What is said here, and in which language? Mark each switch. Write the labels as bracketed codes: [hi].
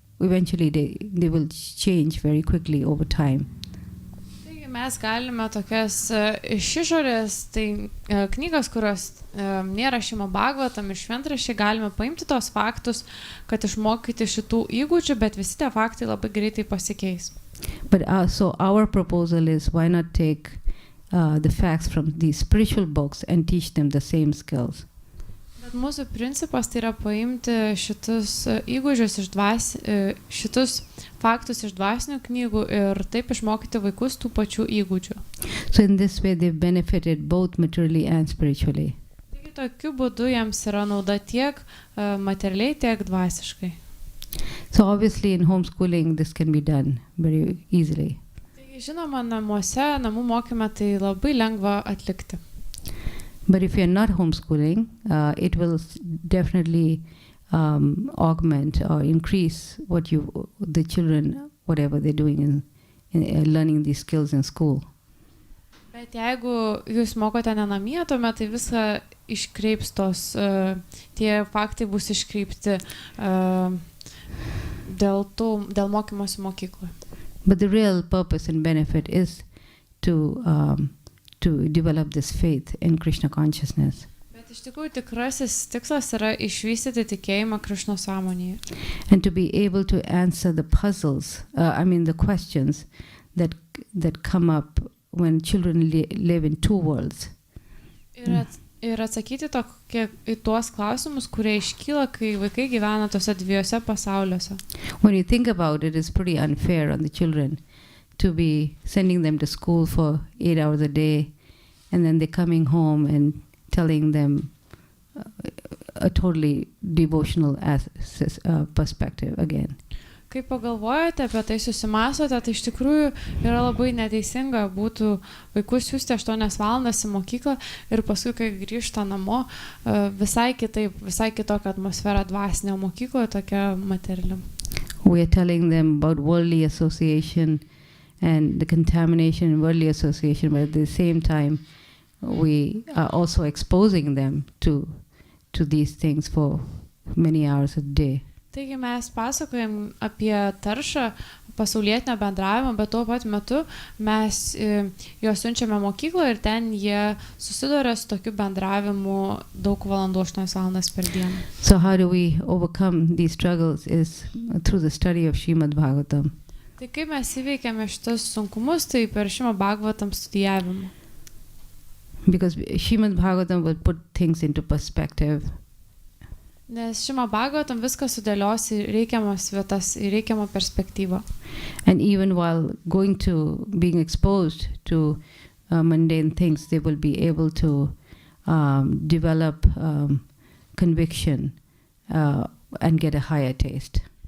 [en] eventually they will change very quickly over time. [lt] Taigi mes galime tokias iš išorės, tai knygas, kurios nėra Šrimad Bhagavatam ir šventraščiai, galime paimti tos faktus, kad išmokyti šitų įgūdžių, bet visi tie faktai labai greitai pasikeis. [en] But so our proposal is, why not take the facts from these spiritual books and teach them the same skills? [lt] Bet mūsų principas tai yra paimti šitus įgūdžius šitus faktus iš dvasinių knygų ir taip išmokyti vaikus tų pačių įgūdžių. [en] So in this way they've benefited both materially and spiritually. [lt] Taigi tokiu būdu jiems yra nauda tiek materialiai, tiek dvasiškai. [en] So obviously in homeschooling this can be done very easily. [lt] Taigi žinoma, namuose, namų mokyme tai labai lengva atlikti. [en] But if you're not homeschooling, it will definitely augment or increase the children, whatever they're doing in learning these skills in school. [lt] Bet jeigu jūs mokote ne namie, tuomet tai visą iškreips tie faktai bus iškreipti dėl mokymosi mokykloje. [en] But the real purpose and benefit is to develop this faith in Krishna consciousness. [lt] Bet iš tikrųjų tikrasis tikslas yra išvystyti tikėjimą Krišnos sąmonėje. [en] And to be able to answer the puzzles, the questions that come up when children live in two worlds. [lt] Ir atsakyti į tuos klausimus, kurie iškyla, kai vaikai gyvena tose dviejose pasauliuose. [en] When you think about it, it's pretty unfair on the children to be sending them to school for 8 hours a day, and then they're coming home and telling them a totally devotional perspective again. [lt] Kai pagalvojate apie tai, susimąstote, tai iš tikrųjų yra labai neteisinga būtų vaikus siųsti 8 valandas į mokyklą ir paskui, kai grįžta namo, visai kitokia atmosfera dvasinė mokykloje, tokia materiali. [en] We are telling them about worldly association and the contamination in worldly association, but at the same time we are also exposing them to these things for many hours a day. [lt] Taigi mes pasakojam apie taršą pasaulietinio bendravimo, bet tuo pat metu mes juos siunčiame mokykloje ir ten jie susiduria su tokiu bendravimu daug valandų, 8 valandas per dieną. [en] So how do we overcome these struggles is through the study of Srimad Bhagavatam. [lt] Tai kaip mes įveikiame šitus sunkumus, tai per Srimad Bhagavatam studijavimą. [en] Because Srimad Bhagavatam will put things into perspective. [lt] Nes Srimad Bhagavatam viską sudėlios į reikiamas vietas, į reikiamą perspektyvą. [en] And even while being exposed to mundane things, they will be able to develop conviction and get a higher taste.